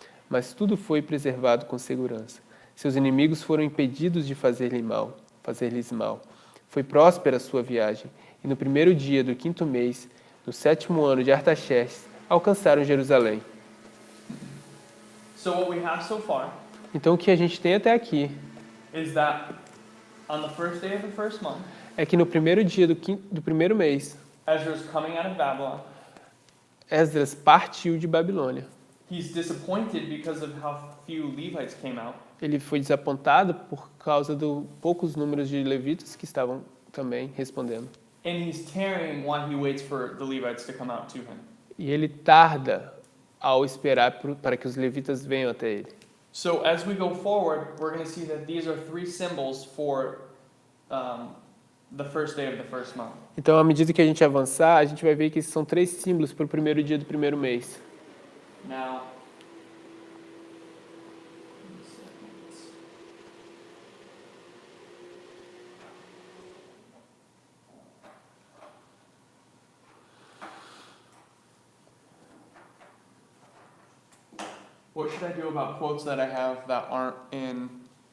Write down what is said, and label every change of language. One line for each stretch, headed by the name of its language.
Portuguese: mas tudo foi preservado com segurança. Seus inimigos foram impedidos de fazer-lhes mal. Foi próspera a sua viagem, e no primeiro dia do 5º mês, no 7º ano de Artaxerxes, alcançaram Jerusalém.
English: So what we have so far
Portuguese: Então o que a gente tem até aqui
English: is that on the first day of the first month,
Portuguese: é que no primeiro dia do primeiro mês,
English: Ezra's coming out of Babylon.
Portuguese: Esdras partiu de Babilônia.
English: He's disappointed because of how few Levites came out.
Portuguese: Ele foi desapontado por causa do poucos números de levitas que estavam também respondendo.
English: And he's tarrying while he waits for the Levites to come out to him.
Portuguese: E ele tarda ao esperar para que os levitas venham até ele.
English: So as we go forward, we're going to see that these are 3 symbols for the first day of the first month.
Portuguese: Então, à medida que a gente avançar, a gente vai ver que esses são 3 símbolos para o primeiro dia do primeiro mês.
English: Now, what should I do about quotes that I have that aren't in?